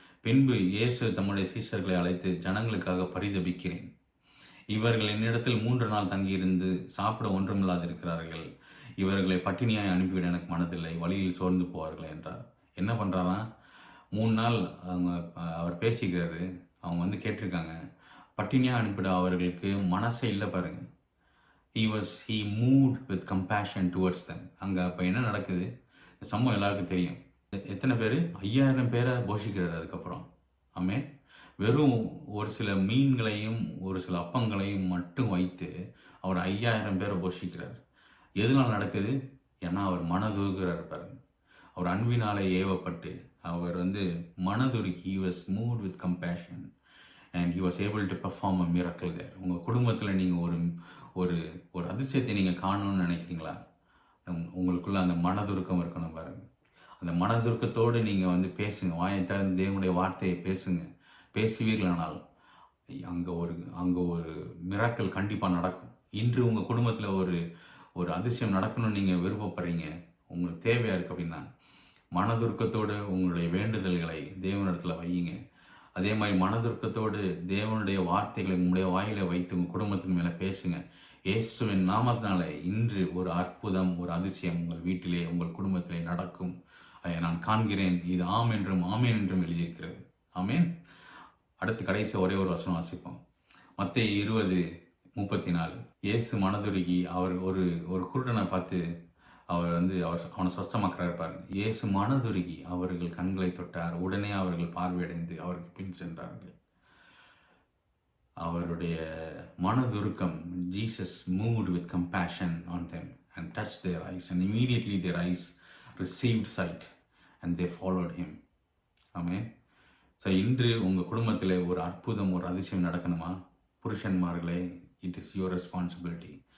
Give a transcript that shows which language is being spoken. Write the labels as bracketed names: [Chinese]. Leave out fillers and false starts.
[Tamil] பின்பு இயேசு தம்முடைய சீஷர்களை அழைத்து, ஜனங்களுக்காக பரிதபிக்கிறேன், இவர்கள் என்னிடத்தில் 3 நாள் தங்கியிருந்து சாப்பிட ஒன்றுமில்லாதிருக்கிறார்கள். இவர்களை பட்டினியாய் அனுப்பிவிட எனக்கு மனதில்லை, வழியில் சோர்ந்து போவார்கள் என்றார். என்ன பண்ணுறாரா, 3 நாள் அவர் பேசிக்கிறாரு. அவங்க கேட்டிருக்காங்க, பட்டினியாக அனுப்பிட அவர்களுக்கு மனசே இல்லை பாருங்க. [English] he moved with compassion towards them. [Tamil] அங்கே அப்போ என்ன நடக்குது, இந்த சம்பவம் எல்லாருக்கும் தெரியும். எத்தனை பேர்? 5000 பேரை போஷிக்கிறார். அதுக்கப்புறம் ஆமென். வெறும் ஒரு சில மீன்களையும் ஒரு சில அப்பங்களையும் மட்டும் வைத்து அவர் 5000 பேரை போஷிக்கிறார். எதனால் நடக்குது? ஏன்னா அவர் மனதுருகிறார் பாருங்க. அவர் அன்பினாலே ஏவப்பட்டு அவர் மனதுருகி, [English] he was moved with compassion and he was able to perform a miracle there. [Tamil] உங்கள் குடும்பத்தில் நீங்கள் ஒரு அதிசயத்தை நீங்கள் காணணும்னு நினைக்கிறீங்களா? உங்களுக்குள்ள அந்த மனதுருக்கம் இருக்கணும் பாருங்க. அந்த மனதுருக்கத்தோடு நீங்கள் பேசுங்க, வாயை திறந்து தேவனுடைய வார்த்தையை பேசுங்க. பேசுவீர்களானால் அங்கே ஒரு மிராக்கிள் கண்டிப்பாக நடக்கும். இன்று உங்கள் குடும்பத்தில் ஒரு அதிசயம் நடக்கணும்னு நீங்கள் விருப்பப்படுறீங்க, உங்களுக்கு தேவையாக இருக்குது அப்படின்னா மனதுருக்கத்தோடு உங்களுடைய வேண்டுதல்களை தேவனிடத்தில் வையுங்க. அதே மாதிரி மனதுருக்கத்தோடு தேவனுடைய வார்த்தைகளை உங்களுடைய வாயில வைத்து உங்கள் குடும்பத்தின் மேலே பேசுங்க. இயேசுவின் நாமத்தினால இன்று ஒரு அற்புதம், ஒரு அதிசயம் உங்கள் வீட்டிலே, உங்கள் குடும்பத்திலே நடக்கும். அதை நான் காண்கிறேன். இது ஆம் என்றும் ஆமேன் என்றும் எழுதியிருக்கிறது. ஆமேன். அடுத்து கடைசி ஒரே ஒரு வசனம் வாசிப்போம். மத்தேயு 20:34. இயேசு மனதுருகி அவர் ஒரு குருடனை பார்த்து அவனை சொஸ்தமாக்குறாரு பாருங்க. இயேசு மனதுருகி அவர்கள் கண்களை தொட்டார். உடனே அவர்கள் பார்வையடைந்து அவருக்கு பின் சென்றார்கள். அவருடைய மனதுருக்கம், [English] Jesus moved with compassion on them and touched their eyes, and immediately their eyes received sight and they followed him. Amen. [Tamil] So இன்று உங்கள் குடும்பத்தில் ஒரு அற்புதம், ஒரு அதிசயம் நடக்கணுமா? புருஷன்மார்களே, [English] It is your responsibility.